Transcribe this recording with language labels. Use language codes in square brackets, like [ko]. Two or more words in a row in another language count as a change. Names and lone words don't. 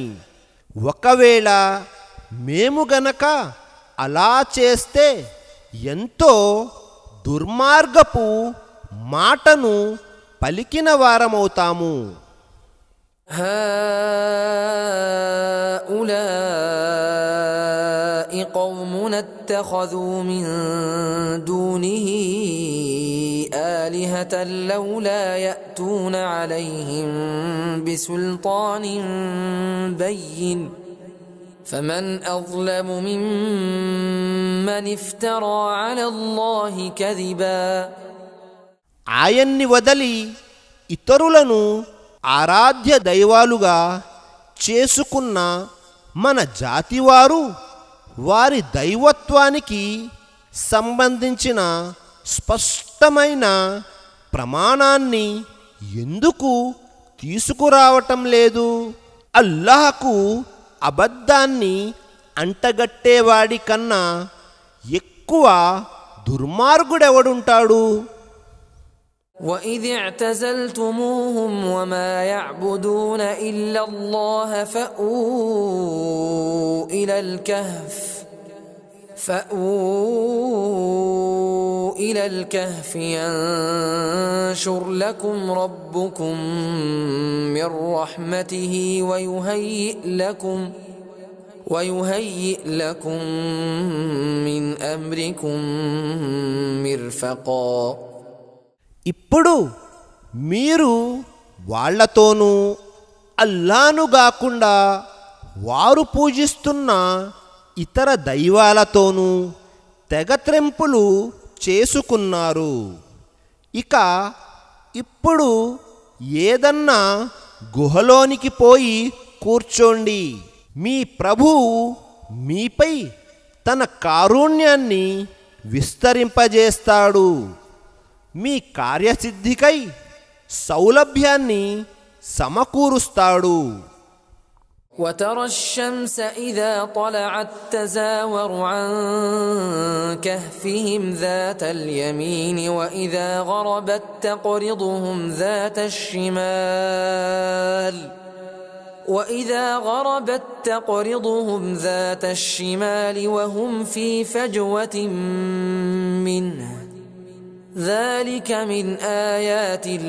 [te] ఒకవేళ మేము గనక అలా చేస్తే ఎంతో దుర్మార్గపు మాటను పలికిన వారమవుతాము. [ar] هؤلاء قومنا اتخذوا من دونه آلهة لولا يأتون عليهم بسلطان بين فمن أظلم ممن افترى على الله كذبا. [te] ఆయన్ని వదలి ఇతరులను ఆరాధ్య దైవాలుగా చేసుకున్న మన జాతివారు వారి దైవత్వానికి సంబంధించిన స్పష్టమైన ప్రమాణాన్ని ఎందుకు తీసుకురావటం లేదు? అల్లాహకు అబద్ధాన్ని అంటగట్టేవాడి కన్నా ఎక్కువ దుర్మార్గుడెవడుంటాడు? [ar] وَإِذِ اعْتَزَلْتُمُوهُمْ وَمَا يَعْبُدُونَ إِلَّا اللَّهَ فَأْوُوا إِلَى الْكَهْفِ يَنشُرْ لَكُمْ رَبُّكُمْ مِنْ رَحْمَتِهِ ويهيئ لكم من أمركم مرفقا. [te] ఇప్పుడు మీరు వాళ్లతోనూ అల్లాను గాకుండా వారు పూజిస్తున్న ఇతర దైవాలతోనూ తెగత్రెంపులు చేసుకున్నారు. ఇక ఇప్పుడు ఏదన్నా గుహలోనికి పోయి కూర్చోండి. మీ ప్రభువు మీపై తన కారుణ్యాన్ని విస్తరింపజేస్తాడు. మీ కార్యసిద్ధికై సౌలభ్యాన్ని సమకూరుస్తాడు. [ar] وترى الشمس إذا طلعت تزاور عن كهفهم ذات اليمين وإذا غربت تقرضهم ذات الشمال وهم في فجوة منه ذلك من آيات